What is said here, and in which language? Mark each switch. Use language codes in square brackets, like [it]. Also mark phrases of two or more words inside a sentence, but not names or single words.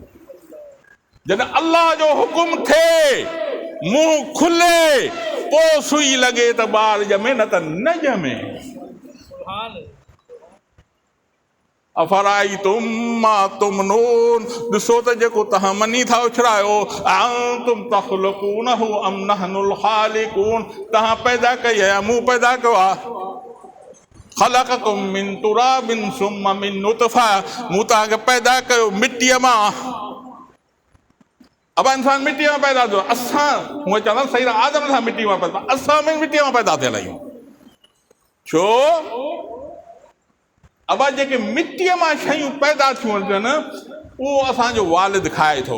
[sd] जॾहिं अल्लाह जो हुकुम थिए, मुंहुं खुले, पोइ सुई लॻे त ॿारु ॼमे, न त न ॼमे। [ar] أفرأيتم ما تمنون, [sd] ॾिसो त जेको तव्हां मनी था उछरायो, [ar] أأنتم تخلقونه أم نحن الخالقون, [sd] तव्हां पैदा कई आहे, मूं पैदा कयो आहे। [ar] خلقكم من تراب ثم من نطفة, [sd] मूं तव्हांखे पैदा कयो मिटीअ मां। अब इंसान मिटीअ मां पैदा थियो, असां हूअं चवंदा सही न, आदम सां मिटी मां पैदा, असां में मिटीअ मां पैदा थियल आहियूं। छो? अब जेके मिटीअ मां शयूं पैदा थियूं थियनि, उहो असांजो वालिद खाए थो।